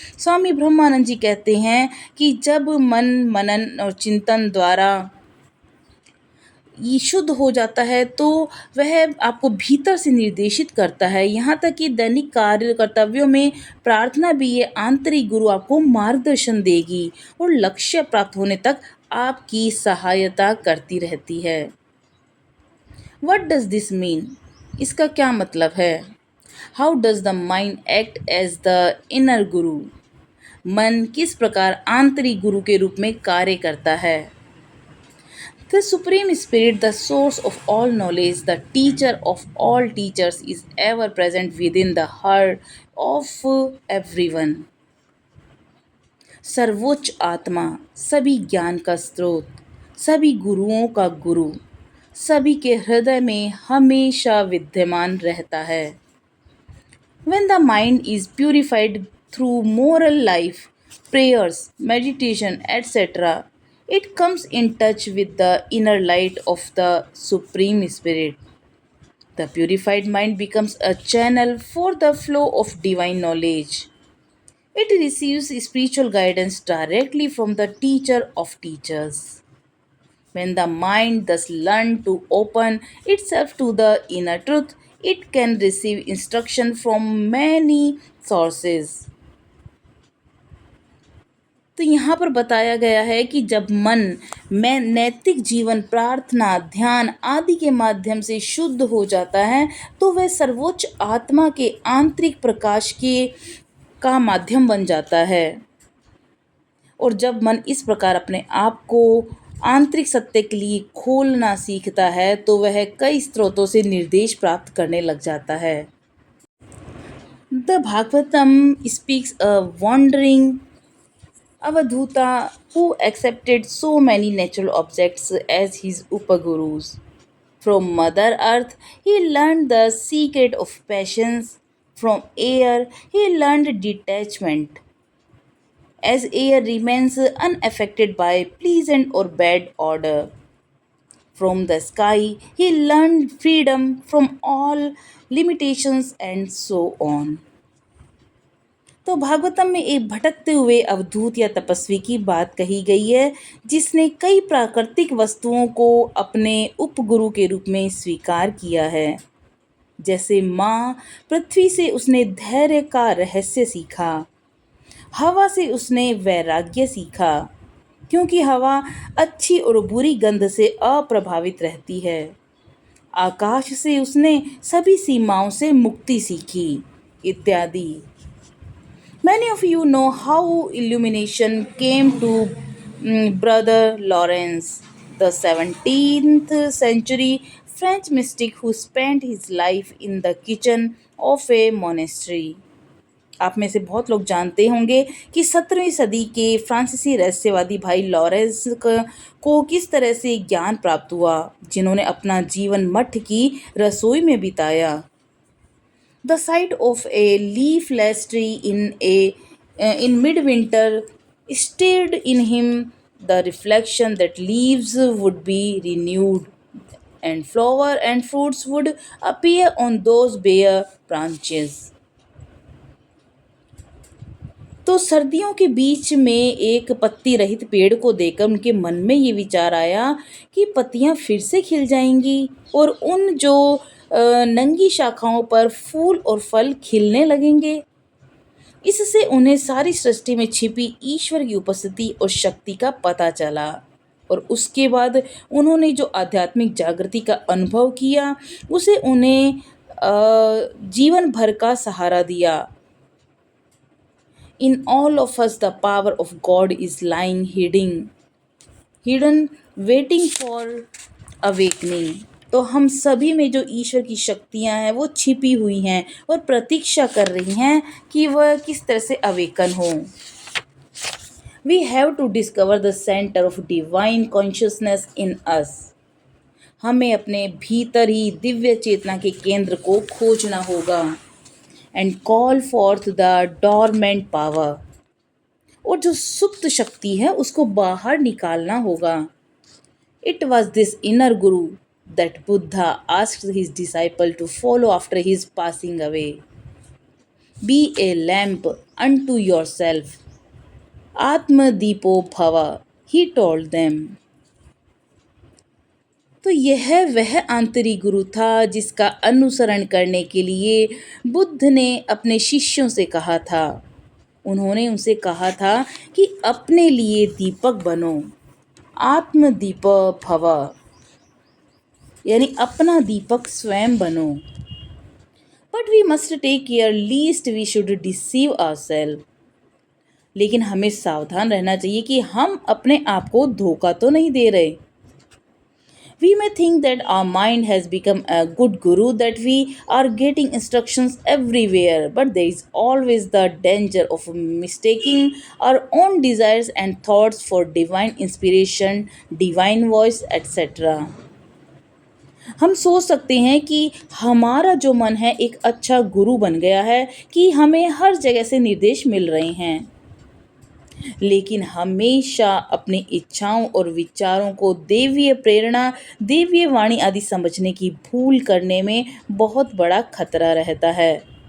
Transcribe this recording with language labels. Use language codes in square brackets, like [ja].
[hi] स्वामी ब्रह्मानंद जी कहते हैं कि जब मन मनन और चिंतन द्वारा ये शुद्ध हो जाता है तो वह आपको भीतर से निर्देशित करता है, यहाँ तक कि दैनिक कार्य कर्तव्यों में प्रार्थना भी ये आंतरिक गुरु आपको मार्गदर्शन देगी और लक्ष्य प्राप्त होने तक आपकी सहायता करती रहती है। [en] What does this mean? [hi] इसका क्या मतलब है? [en] How does the mind act as the inner guru? [hi] मन किस प्रकार आंतरिक गुरु के रूप में कार्य करता है? [en] The Supreme Spirit, the source of all knowledge, the teacher of all teachers, is ever present within the heart of everyone. [hi] सर्वोच्च आत्मा, सभी ज्ञान का स्रोत, सभी गुरुओं का गुरु, सभी के हृदय में हमेशा विद्यमान रहता है। [en] When the mind is purified through moral life, prayers, meditation, etc., it comes in touch with the inner light of the Supreme Spirit. The purified mind becomes a channel for the flow of divine knowledge. It receives spiritual guidance directly from the teacher of teachers. When the mind thus learns to open itself to the inner truth, it can receive instruction from many sources. [hi] तो यहाँ पर बताया गया है कि जब मन में नैतिक जीवन, प्रार्थना, ध्यान आदि के माध्यम से शुद्ध हो जाता है तो वह सर्वोच्च आत्मा के आंतरिक प्रकाश के का माध्यम बन जाता है। और जब मन इस प्रकार अपने आप को आंतरिक सत्य के लिए खोलना सीखता है तो वह कई स्रोतों से निर्देश प्राप्त करने लग जाता है। [en] The Bhagavatam speaks a wandering Avadhuta, who accepted so many natural objects as his Upagurus. From Mother Earth, he learned the secret of patience. From air, he learned detachment. As air remains unaffected by pleasant or bad odor. From the sky, he learned freedom from all limitations and so on. [hi] तो भागवतम में एक भटकते हुए अवधूत या तपस्वी की बात कही गई है, जिसने कई प्राकृतिक वस्तुओं को अपने उपगुरु के रूप में स्वीकार किया है। जैसे माँ पृथ्वी से उसने धैर्य का रहस्य सीखा, हवा से उसने वैराग्य सीखा, क्योंकि हवा अच्छी और बुरी गंध से अप्रभावित रहती है। आकाश से उसने सभी सीमाओं से मुक्ति सीखी, इत्यादि। [en] Many of you know how illumination came to Brother Lawrence, the 17th century French mystic who spent his life in the kitchen of a monastery. [hi] आप में से बहुत लोग जानते होंगे कि 17वीं सदी के फ्रांसीसी रहस्यवादी भाई लॉरेंस को किस तरह से ज्ञान प्राप्त हुआ, जिन्होंने अपना जीवन मठ की रसोई में बिताया। [en] The sight of a leafless tree in midwinter stirred in him the reflection that leaves would be renewed and flower and fruits would appear on those bare branches. [hi] तो सर्दियों के बीच में एक पत्ती रहित पेड़ को देखकर उनके मन में ये विचार आया कि पत्तियां फिर से खिल जाएंगी और उन जो नंगी शाखाओं पर फूल और फल खिलने लगेंगे। इससे उन्हें सारी सृष्टि में छिपी ईश्वर की उपस्थिति और शक्ति का पता चला, और उसके बाद उन्होंने जो आध्यात्मिक जागृति का अनुभव किया उसे उन्हें जीवन भर का सहारा दिया। [en] In all of us, the power of God is lying hidden, waiting for awakening. [hi] तो हम सभी में जो ईश्वर की शक्तियां हैं वो छिपी हुई हैं और प्रतीक्षा कर रही हैं कि वह किस तरह से अवेकन हो। [en] We have to discover the center of divine consciousness in us. [hi] हमें अपने भीतर ही दिव्य चेतना के केंद्र को खोजना होगा। [en] And call forth the dormant power. [hi] और जो सुप्त शक्ति है उसको बाहर निकालना होगा। [en] It was this inner guru that Buddha asked his disciple to follow after his passing away. Be a lamp unto yourself. [sa] Atma Deepo Bhava, [en] he told them. [hi] तो यह वह आंतरिक गुरु था जिसका अनुसरण करने के लिए बुद्ध ने अपने शिष्यों से कहा था। उन्होंने उनसे कहा था कि अपने लिए दीपक बनो, [sa] आत्मदीप भव, [hi] यानी अपना दीपक स्वयं बनो। [en] But we must take care lest we should deceive ourselves. [hi] लेकिन हमें सावधान रहना चाहिए कि हम अपने आप को धोखा तो नहीं दे रहे। [en] We may think that our mind has become a good guru, that we are getting instructions everywhere, but there is always the danger of mistaking our own desires and thoughts for divine inspiration, divine voice, etc. [hi] हम सोच सकते हैं कि हमारा जो मन है एक अच्छा गुरु बन गया है कि हमें हर जगह से निर्देश मिल रहे हैं, लेकिन हमेशा अपनी इच्छाओं और विचारों को देवीय प्रेरणा, देवीय वाणी आदि समझने की भूल करने में बहुत बड़ा खतरा रहता है।